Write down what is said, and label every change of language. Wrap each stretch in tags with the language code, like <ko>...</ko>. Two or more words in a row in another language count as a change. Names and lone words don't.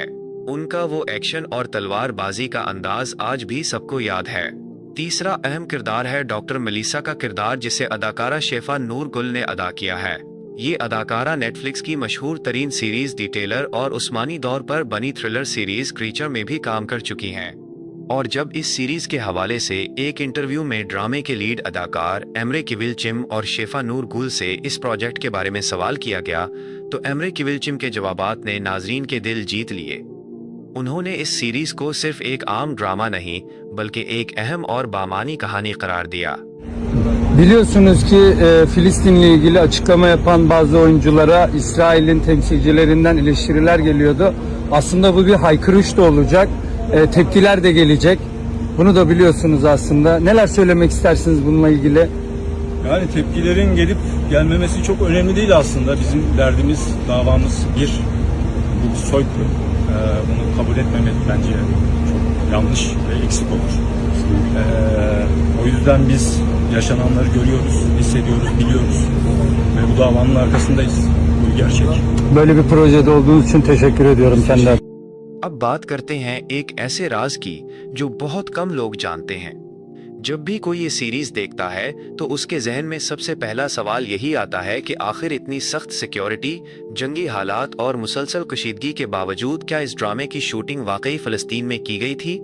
<ur>اُن کا وہ ایکشن اور تلوار بازی کا انداز آج بھی سب کو یاد ہے. تیسرا اہم کردار ہے ڈاکٹر میلیسا کا کردار، جسے اداکارہ شیفا نور گل نے ادا کیا ہے. یہ اداکارہ نیٹ فلکس کی مشہور ترین سیریز ڈیٹیلر اور عثمانی دور پر بنی</ur> <en>thriller series</en> <ur>کریچر میں بھی کام کر چکی ہیں. اور جب اس سیریز کے حوالے سے ایک انٹرویو میں ڈرامے کے لیڈ اداکار ایمرے کیولچم اور شیفا نور گل سے اس پروجیکٹ کے بارے میں سوال کیا گیا تو ایمرے کیولچم کے جوابات نے ناظرین کے دل جیت لیے۔ انہوں نے اس سیریز کو صرف ایک عام ڈرامہ نہیں بلکہ ایک اہم اور بامانی کہانی قرار دیا۔</ur> <tr>Biliyorsunuz ki Filistin'le ilgili açıklama yapan bazı oyunculara İsrail'in temsilcilerinden eleştiriler geliyordu. Aslında bu bir haykırış da olacak, tepkiler de gelecek. Bunu da biliyorsunuz aslında. Neler söylemek istersiniz bununla ilgili? Yani tepkilerin gelip gelmemesi çok önemli değil aslında. Bizim derdimiz, davamız bu bir soykırım. Bunu kabul etmemek bence çok yanlış ve eksik olur. O yüzden biz yaşananları görüyoruz, hissediyoruz, biliyoruz ve bu davanın arkasındayız. Bu gerçek. Böyle bir projede olduğunuz için teşekkür ediyorum kendilerine.</tr> <ur>اب بات کرتے ہیں ایک ایسے راز کی جو بہت کم لوگ جانتے ہیں۔ جب بھی کوئی یہ سیریز دیکھتا ہے تو اس کے ذہن میں سب سے پہلا سوال یہی آتا ہے کہ آخر اتنی سخت سیکیورٹی، جنگی حالات اور مسلسل کشیدگی کے باوجود کیا اس ڈرامے کی شوٹنگ واقعی فلسطین میں کی گئی تھی؟</ur>